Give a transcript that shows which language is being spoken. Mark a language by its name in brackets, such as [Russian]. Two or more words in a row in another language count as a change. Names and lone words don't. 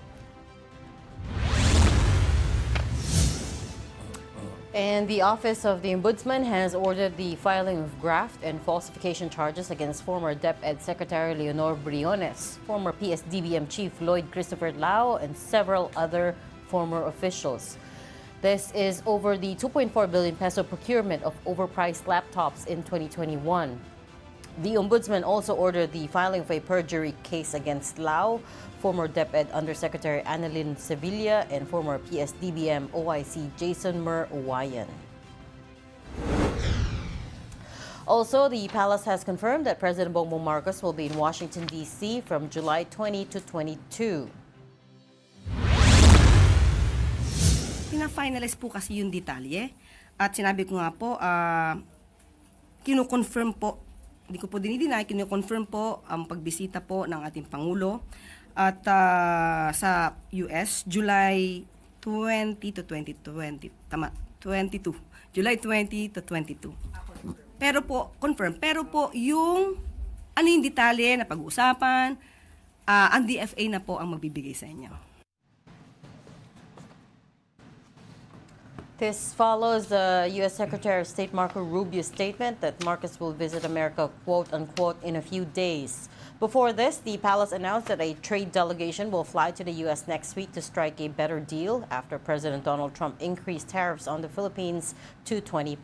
[English] And the Office of the Ombudsman has ordered the filing of graft and falsification charges against former DepEd Secretary Leonor Briones, former PSDBM Chief Lloyd Christopher Lao, and several other former officials. This is over the 2.4 billion peso procurement of overpriced laptops in 2021. The Ombudsman also ordered the filing of a perjury case against Lao, former DepEd Undersecretary Annalyn Sevilla, and former PSDBM OIC Jason Mer Uwayan. Also, the palace has confirmed that President Bongbong Marcos will be in Washington, D.C. from July 20 to 22. [Filipino] Pina-finalize po kasi yung detalye. At sinabi ko nga po, kino-confirm po, hindi ko po dinideny, kino-confirm po ang pagbisita po ng ating Pangulo at sa US, [English] July 20 to 2020. [Filipino] Tama, 22. July 20 to 22. Pero po, confirm. Pero po, yung ano yung detalye na pag-uusapan, ang DFA na po ang magbibigay sa inyo. [English] This follows the U.S. Secretary of State Marco Rubio's statement that Marcos will visit America, quote-unquote, in a few days. Before this, the palace announced that a trade delegation will fly to the U.S. next week to strike a better deal after President Donald Trump increased tariffs on the Philippines to 20%.